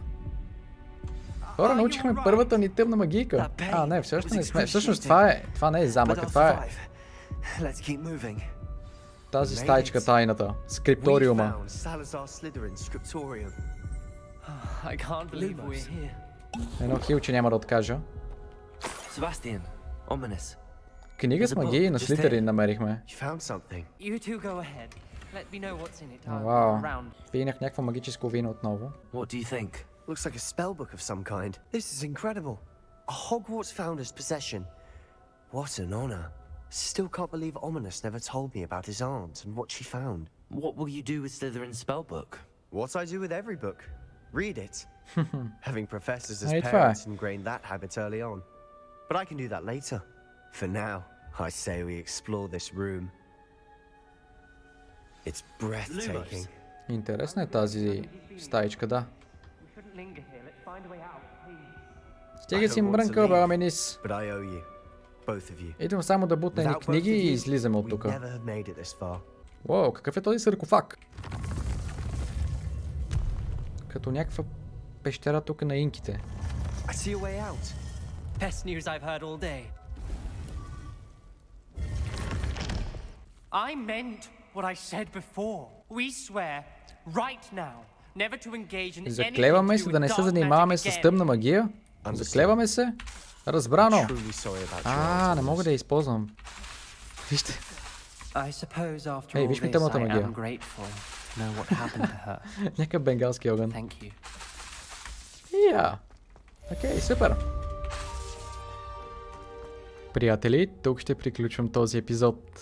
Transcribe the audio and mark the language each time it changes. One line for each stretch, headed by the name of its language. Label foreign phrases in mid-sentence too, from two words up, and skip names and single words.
Bulgarian: Хора, научихме първата ни тъмна магийка. Не, всъщност не сме. Всъщност това не е замъка, това е тази стаичка тайната. Скрипториума.
English: I can't believe we're here.
Bulgarian: Едно хилче няма да откажа. Sebastian, Ominous. Книга с магии на Слизерин намерихме.
English: You two go ahead. Let me know what's in it. I'll
Bulgarian: Вау.
English: go around.
Bulgarian: Пинах някакво магическо вино отново.
English: What do you think? Looks like a spell book of some kind. This is incredible. A Hogwarts founder's possession. What an honor. Still can't believe Ominous never told me about his aunt and what she found. What will you do with Slytherin's spellbook? What I do with every book. Read it. Having professors as Hey, parents try. ingrained that habit early on. But I can do that later. For now, I say we explore this room. It's breathtaking.
Bulgarian: Интересна е тази стаичка, да.
English: We shouldn't linger here. Let's find a way out, please.
Bulgarian: Стига си
English: I don't want to
Bulgarian: мрънка,
English: leave,
Bulgarian: бе, Аменис.
English: But I owe you. Both of you.
Bulgarian: Идвам само да бутна едни
English: Without both
Bulgarian: книги
English: of
Bulgarian: и
English: you,
Bulgarian: излизаме от
English: we'd
Bulgarian: тук.
English: never have made it this far.
Bulgarian: Уау, какъв е този саркофаг? Като някаква пещера тук на инките.
English: I see a way out. Best news I've heard all day. I meant what I said before. We swear right now never to engage in anything
Bulgarian: Заклеваме
English: to
Bulgarian: се
English: do
Bulgarian: да
English: with
Bulgarian: не се
English: dark
Bulgarian: занимаваме
English: magic
Bulgarian: с
English: again.
Bulgarian: тъмна магия. Заклеваме се. Разбрано.
English: Truly sorry about your
Bulgarian: Не мога да я използвам. Вижте.
English: I suppose after Hey, all
Bulgarian: виж ми
English: this
Bulgarian: тъмната
English: I
Bulgarian: магия.
English: am grateful to know what happened to her.
Bulgarian: Някакъв бенгалски огън.
English: Thank you.
Bulgarian: Окей, супер. Приятели, тук ще приключвам този епизод.